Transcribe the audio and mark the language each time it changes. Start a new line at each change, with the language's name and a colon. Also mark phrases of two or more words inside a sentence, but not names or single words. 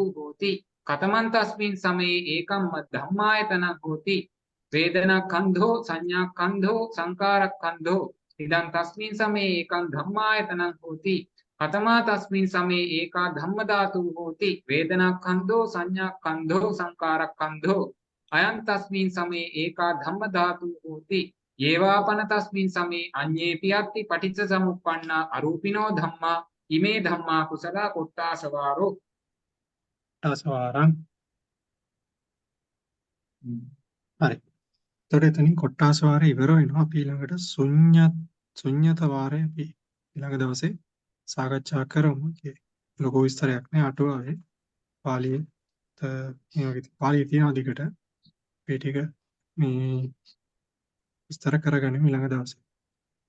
Pali: හෝති කතමන් තස්මින් සමේ ඒකම් ධම්මායතනං හෝති වේදනාඛණ්ඩෝ සංඥාඛණ්ඩෝ සංකාරඛණ්ඩෝ ඉදං තස්මින් සමේ ඒකං ධම්මායතනං හෝති කතමා තස්මින් සමේ ඒකා ධම්ම ධාතු හෝති වේදනාඛණ්ඩෝ සංඥාඛණ්ඩෝ සංකාරඛණ්ඩෝ අයං තස්මින් සමේ ඒකා ධම්ම ධාතු හෝති ඒවාපන තස්මින් සමේ අඤ්ඤේපි අත්ති පටිච්ච සමුප්පන්නා අරූපිනෝ ධම්මා ඉමේ ධම්මා කුසල කොට්ටාසවාරෝ කොට්ටාසවාරං හරි.
Sinhala: එතකොට එතනින් කොට්ටාසවාරය ඉවර වෙනවා. අපි ඊළඟට ශුන්්‍යත වාරය අපි ඊළඟ දවසේ සාකච්ඡා කරමු. ලොකු විස්තරයක් නෑ අටුවාවේ. පාලියේ පාලියේ තියෙන දිගට මේ ටික මේ විස්තර කරගනිමු ඊළඟ දවසේ.